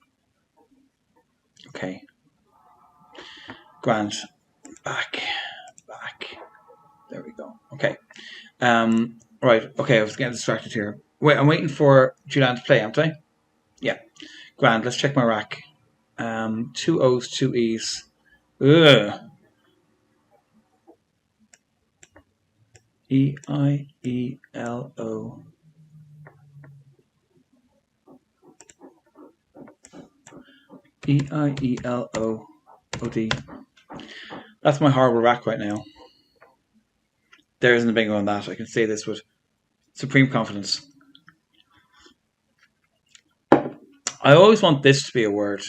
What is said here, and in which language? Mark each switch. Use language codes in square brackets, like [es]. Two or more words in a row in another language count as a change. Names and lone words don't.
[en] Okay. Grand. Back. There we go. Okay. Right. Okay, I was getting distracted here. Wait, I'm waiting for Julian to play, aren't I? Yeah. Grand. Let's check my rack. 2 O's, 2 E's. Ugh. E-I-E-L-O. E-I-E-L-O-O-D. That's my horrible rack right now. There isn't a bingo on that. I can say this with supreme confidence. I always want this to be a word.